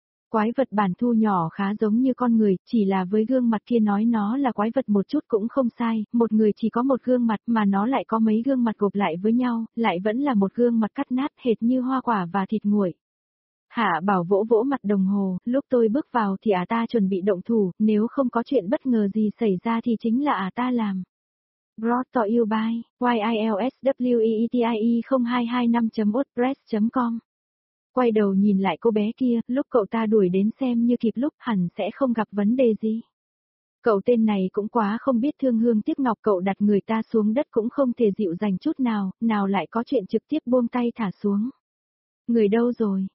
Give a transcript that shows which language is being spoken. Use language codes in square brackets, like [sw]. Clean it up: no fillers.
[vi] Quái vật bản thu nhỏ khá giống như con người, chỉ là với gương mặt kia nói nó là quái vật một chút cũng không sai, một người chỉ có một gương mặt mà nó lại có mấy gương mặt gộp lại với nhau, lại vẫn là một gương mặt cắt nát hệt như hoa quả và thịt nguội. Hạ Bảo vỗ vỗ mặt đồng hồ, lúc tôi bước vào thì ả ta chuẩn bị động thủ, nếu không có chuyện bất ngờ gì xảy ra thì chính là ả ta làm. [en] Brought to you by YILSWEETIE0225.wordpress.com. [vi] Quay đầu nhìn lại cô bé kia, lúc cậu ta đuổi đến xem như kịp lúc, hẳn sẽ không gặp vấn đề gì. Cậu tên này cũng quá không biết thương hương tiếc ngọc, cậu đặt người ta xuống đất cũng không thể dịu dành chút nào, nào lại có chuyện trực tiếp buông tay thả xuống. Người đâu rồi?